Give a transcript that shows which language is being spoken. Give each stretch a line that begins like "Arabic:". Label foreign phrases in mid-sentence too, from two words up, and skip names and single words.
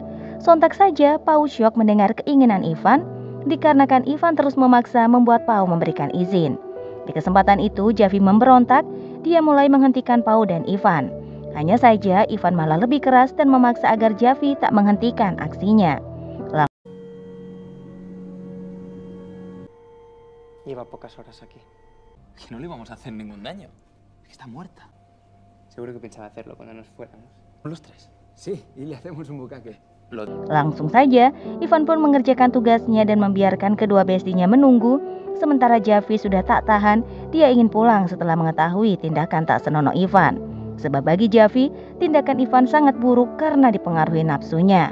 Indonesian: Sontak saja Pau syok mendengar keinginan Ivan, dikarenakan Ivan terus memaksa membuat Pau memberikan izin. Di kesempatan itu Javi memberontak, dia mulai menghentikan Pau dan Ivan. Hanya saja Ivan malah lebih keras dan memaksa agar Javi tak menghentikan aksinya.
Spanish: Lleva pocas horas aquí. Que no le íbamos a hacer ningún daño. Es que está muerta. Seguro que pensaba hacerlo cuando nos fuéramos. ¿Los tres? Sí, y le hacemos un bucaque.
Indonesian: Langsung saja, Ivan pun mengerjakan tugasnya dan membiarkan kedua bestinya menunggu. Sementara Javi sudah tak tahan, dia ingin pulang setelah mengetahui tindakan tak senonoh Ivan. Sebab bagi Javi, tindakan Ivan sangat buruk karena dipengaruhi nafsunya.